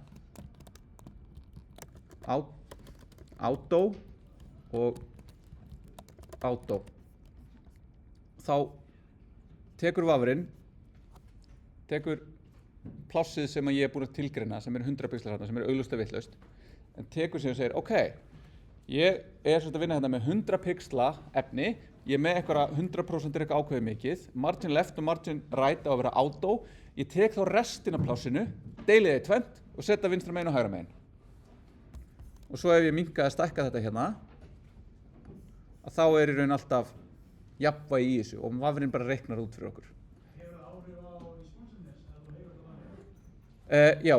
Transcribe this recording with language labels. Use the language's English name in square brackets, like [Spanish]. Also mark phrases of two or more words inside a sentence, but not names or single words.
[Icelandic] auto og auto þá tekur Vafrinn tekur plássið sem ég er búin að tilgreina sem er 100 pixlar hérna sem er augljóslega vitlaust en tekur sig og segir ok ég er svolítið að vinna hérna með 100 pixla efni ég er með eitthvað 100% er eitthvað ákveðið mikið, [English] margin left [Icelandic] og [English] margin right [Icelandic] á að vera auto, ég tek þá restin af plássinu, deili það í tvennt og setja vinstra megin og hægra megin. Og svo ef ég minnka að stækka þetta hérna, að þá er í raun alltaf jafnvægi í þessu og vafrinn bara reiknar út fyrir okkur. Hefur það áhrif á responsiveness ef þú hefur það þannig?